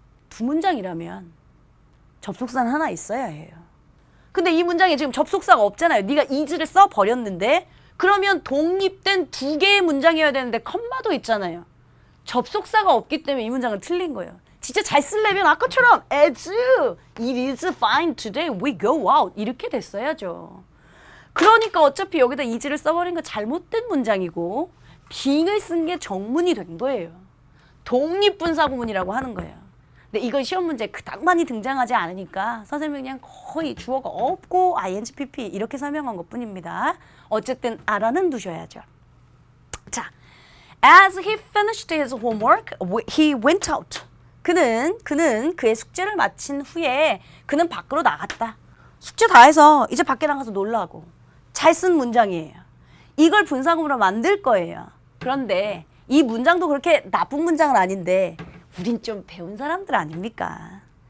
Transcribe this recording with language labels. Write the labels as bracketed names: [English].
[Korean] 두 문장이라면 접속사는 하나 있어야 해요. 근데 이 문장에 지금 접속사가 없잖아요. 네가 is를 써버렸는데 그러면 독립된 두 개의 문장이어야 되는데 컴마도 있잖아요. 접속사가 없기 때문에 이 문장은 틀린 거예요. 진짜 잘 쓰려면 아까처럼 [English] as it is fine today we go out [Korean] 이렇게 됐어야죠. 그러니까 어차피 여기다 is를 써버린 거 잘못된 문장이고 being을 쓴 게 정문이 된 거예요. 독립분사구문이라고 하는 거예요. 근데 이건 시험 문제에 그닥 많이 등장하지 않으니까 선생님이 그냥 거의 주어가 없고 ing, pp 이렇게 설명한 것뿐입니다. 어쨌든 알아는 두셔야죠. [English] 자, as he finished his homework, he went out. [Korean] 그는 그의 숙제를 마친 후에 그는 밖으로 나갔다. 숙제 다 해서 이제 밖에 나가서 놀라고. 잘 쓴 문장이에요. 이걸 분사구문으로 만들 거예요. 그런데 이 문장도 그렇게 나쁜 문장은 아닌데 우린 좀 배운 사람들 아닙니까?